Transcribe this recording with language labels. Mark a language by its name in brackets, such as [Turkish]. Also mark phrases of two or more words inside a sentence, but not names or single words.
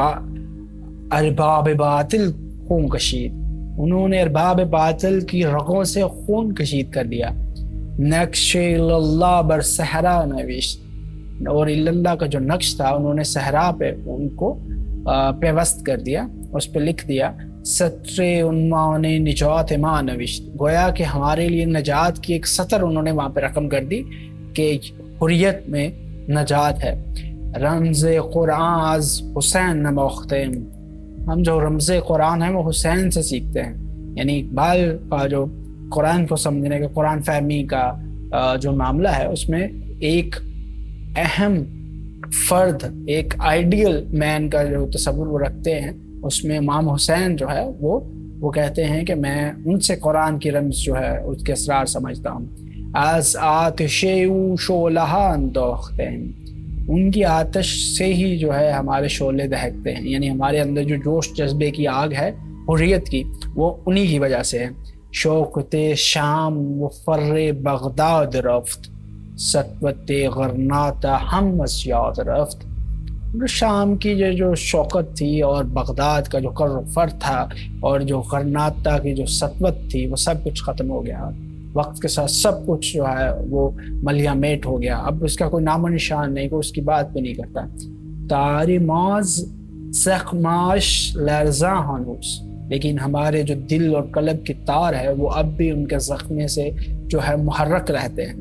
[Persian] ارباب باطل خون کشید، [Urdu] انہوں نے ارباب باطل کی رگوں سے خون کشید کر دیا، [Persian] نقش اللہ بر صحرا نوشت، [Urdu] اور اللہ کا جو نقش تھا انہوں نے صحرا پہ ان کو پیوست کر دیا، اس پہ لکھ دیا، [Persian] سطر عنوان نجات ما نوشت، [Urdu] گویا کہ ہمارے لیے نجات کی ایک سطر انہوں نے وہاں پہ رقم کر دی کہ حریت میں نجات ہے۔ [Persian] رمز قرآن از حسین نموختم، [Urdu] ہم جو رمز قرآن ہے وہ حسین سے سیکھتے ہیں، یعنی اقبال کا جو قرآن کو سمجھنے کا، قرآن فہمی کا جو معاملہ ہے، اس میں ایک اہم فرد، ایک آئیڈیل مین کا جو تصور وہ رکھتے ہیں، اس میں امام حسین جو ہے وہ کہتے ہیں کہ میں ان سے قرآن کی رمز جو ہے اس کے اسرار سمجھتا ہوں۔ [Persian] از آتش او شعلہ [Urdu] اندوختے ہیں، ان کی آتش سے ہی جو ہے ہمارے شعلے دہکتے ہیں، یعنی ہمارے اندر جو جوش جذبے کی آگ ہے حریت کی، وہ انہی کی وجہ سے ہے۔ [Persian] شوقت شام و فر بغداد رفت، سطوت غرنات ہم از یاد رفت، [Urdu] شام کی جو شوقت تھی اور بغداد کا جو کر و فر تھا اور جو غرناتا کی جو سطوت تھی، وہ سب کچھ ختم ہو گیا، وقت کے ساتھ سب کچھ جو ہے وہ ملیا میٹ ہو گیا، اب اس کا کوئی نام و نشان نہیں، کوئی اس کی بات بھی نہیں کرتا۔ [Persian] تاری ماز زخماش لرزاں ہنوز، [Urdu] لیکن ہمارے جو دل اور قلب کی تار ہے وہ اب بھی ان کے زخمے سے جو ہے محرک رہتے ہیں۔